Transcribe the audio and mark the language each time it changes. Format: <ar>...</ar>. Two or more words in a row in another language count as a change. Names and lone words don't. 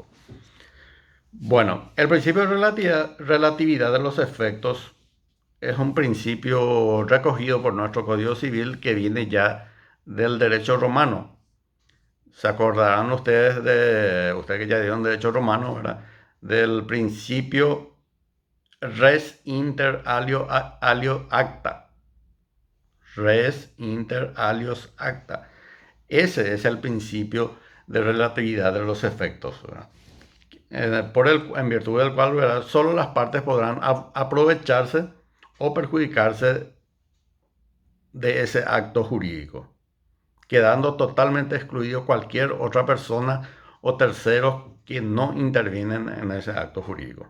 <es>Bueno, el principio de relatividad de los efectos es un principio recogido por nuestro Código Civil que viene ya del derecho romano. Se acordarán ustedes que ya dieron derecho romano, ¿verdad? Del principio</es> <la>res inter alio acta. Res inter alios acta.</la> <es>Ese es el principio de relatividad de los efectos, ¿verdad? En virtud del cual, ¿verdad?, solo las partes podrán aprovecharse o perjudicarse de ese acto jurídico, quedando totalmente excluido cualquier otra persona o terceros que no intervienen en ese acto jurídico.</es>